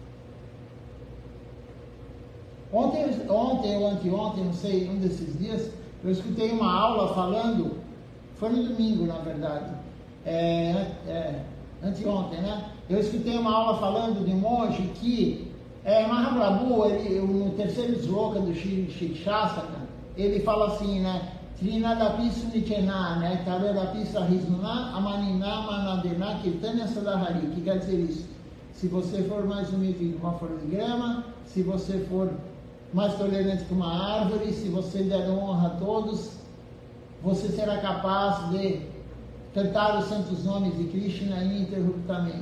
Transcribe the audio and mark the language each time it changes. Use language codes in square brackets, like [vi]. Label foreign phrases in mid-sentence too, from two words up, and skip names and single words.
[pt] Ontem ou anteontem, não sei, um desses dias, eu escutei uma aula falando, foi no domingo, na verdade, anteontem, né? Eu escutei uma aula falando de um monge que, Mahaprabhu, no terceiro sloka do Shikshasaka, ele fala assim, né? [sa] तृणादपि सुनीचेन, né? तरोरपि सहिष्णुना अमानिना मानदेन कीर्तनीयः सदा हरिः. [pt] O que quer dizer isso? Se você for mais humilde que uma folha de grama, se você for mais tolerante que uma árvore, se você der honra a todos, você será capaz de cantar os santos nomes de Krishna ininterruptamente.